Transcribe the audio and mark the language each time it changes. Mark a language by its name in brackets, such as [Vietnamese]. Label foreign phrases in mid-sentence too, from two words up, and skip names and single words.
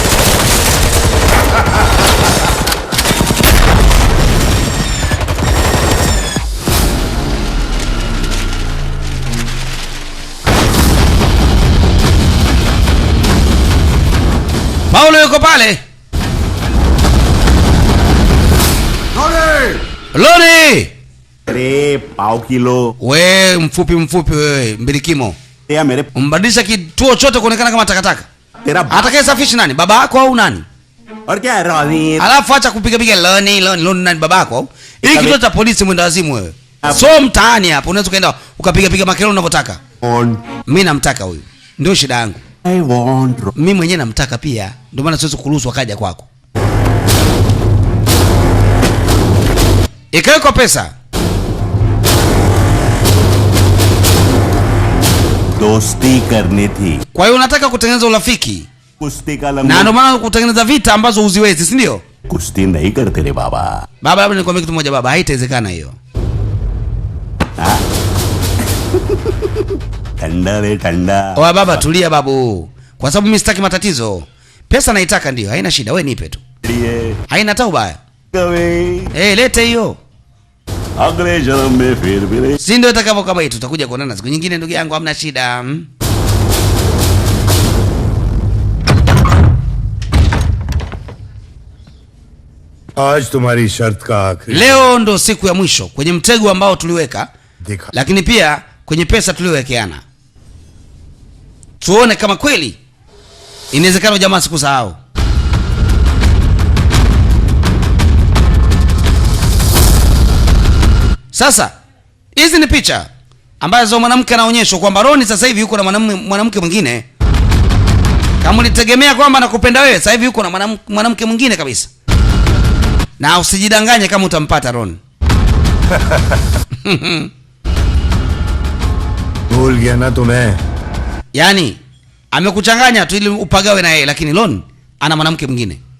[Swahili] Paulo yuko pale. Loni! [Hindi] अरे पाव किलो [Swahili] We mfupi wewe mbilikimo. [Hindi] या मेरे [Swahili] Umbadilisha kituo chote kuonekana kama takataka. [Hindi] तेरा [Swahili] Atakaye safisha nani? Baba yako au nani? [Hindi] और क्या है रानी [Swahili] Alafu acha kupiga Loni nani baba yako au? Hii kituo cha polisi mwenda wazimu wewe. So mtaani hapo unaweza kaenda ukapiga makelele unavyotaka. Mimi namtaka huyu. Ndio shida yangu. [English] I want [Swahili] Mimi mwenyewe namtaka pia. Ndio maana siwezi kuruhusu akaja kwako. Ikawekwa pesa. [Hindi] दोस्ती करनी थी [Swahili] Kwa hiyo unataka kutengeneza urafiki. [Hindi] कुश्ती का [Swahili] Na ndio maana kutengeneza vita ambazo uziwezi, si ndio? [Hindi] कुश्ती नहीं करते रे बाबा [Swahili] Baba, labda nikwambie kitu moja baba, haitawezekana hiyo. [Hindi] ठंडा रे ठंडा [Swahili] Oa baba, tulia babu. Kwa sababu mimi sitaki matatizo. Pesa naitaka ndio, haina shida, wewe nipe tu. Haina hata ubaya. Lete hiyo. [Hindi] अगले जन्म में फिर मिले [Swahili] Si ndio itakavyo kama hii, tutakuja kuonana siku nyingine ndugu yangu, hamna shida. [Hindi] आज तुम्हारी शर्त का आखिरी [Swahili] Leo ndo siku ya mwisho kwenye mtego ambao tuliweka, [Hindi] देखा [Swahili] lakini pia kwenye pesa tuliyowekeana. Tuone kama kweli inawezekana jamaa sikusahau. Sasa hizi ni picha ambazo mwanamke anaonyeshwa kwamba Roni sasa hivi yuko na mwanamke mwingine. Kama ulitegemea kwamba nakupenda wewe, sasa hivi yuko na mwanamke mwingine kabisa. Na usijidanganye kama utampata Ron. [Hindi] भूल गया ना तुम्हें [Swahili] Yaani amekuchanganya tu ili upagawe na yeye, lakini Ron ana mwanamke mwingine.